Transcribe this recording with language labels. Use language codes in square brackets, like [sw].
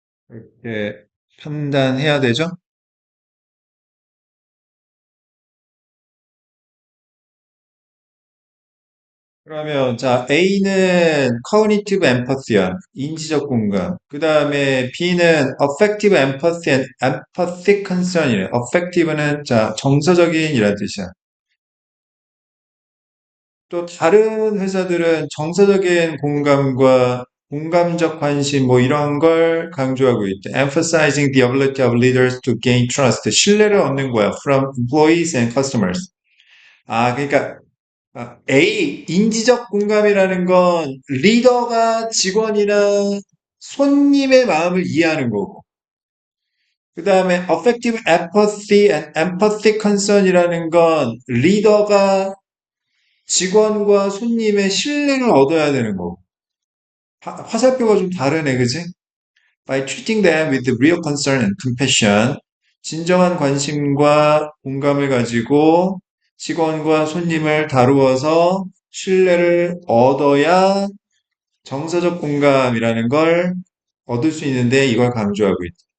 [ko] 이렇게 판단해야 되죠? 그러면 자, A는 cognitive empathy야. 인지적 공감. 그다음에 [en] B는 affective empathy and empathic concern이래. [ko] affective는 자, 정서적인이라는 뜻이야. 또 다른 회사들은 정서적인 공감과 공감적 관심 뭐 이런 걸 강조하고 있대. [en] Emphasizing the ability of leaders to gain trust. [ko] 신뢰를 얻는 거야. [en] From employees and customers. [ko] 아, 그러니까 인지적 공감이라는 건 리더가 직원이나 손님의 마음을 이해하는 거고. 그 다음에 [en] affective empathy and empathic concern [ko] 이라는 건 리더가 직원과 손님의 신뢰를 얻어야 되는 거고. 화살표가 좀 다르네, 그지? [en] By treating them with real concern and compassion. [ko] 진정한 관심과 공감을 가지고 직원과 손님을 다루어서 신뢰를 얻어야 정서적 공감이라는 걸 얻을 수 있는데 이걸 강조하고 있다.